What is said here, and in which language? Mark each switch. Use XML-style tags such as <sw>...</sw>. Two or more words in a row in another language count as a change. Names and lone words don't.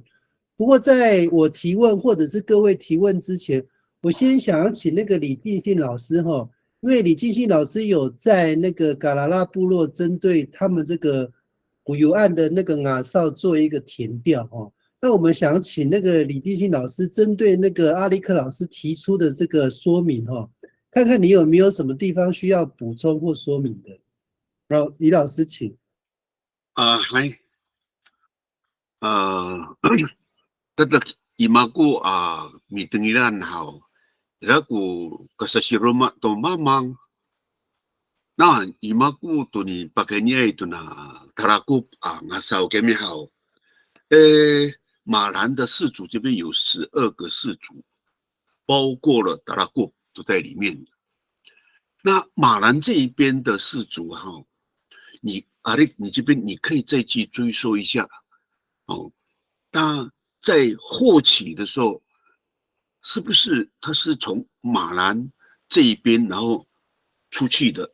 <zh>不过在我提问或者是各位提问之前，我先想要请那个李进信老师哈，因为李进信老师有在那个嘎拉拉部落针对他们这个古油案的那个瓦哨做一个填调哈。那我们想请那个李进信老师针对那个阿力克老师提出的这个说明哈，看看你有没有什么地方需要补充或说明的。然后李老师请。</zh> <ckv>Tatak imaku mitingilan hao. Iraku kasasiroma to mamang. Na imaku to ni pakenya itu na tarakup ngasao kemi hao.</ckv> <zh>马兰的氏族这边有12个氏族，包括了达拉固都在里面。那马兰这一边的氏族你这边你可以再去追溯一下那在后期的时候，是不是他是从马兰这一边然后出去的？</zh>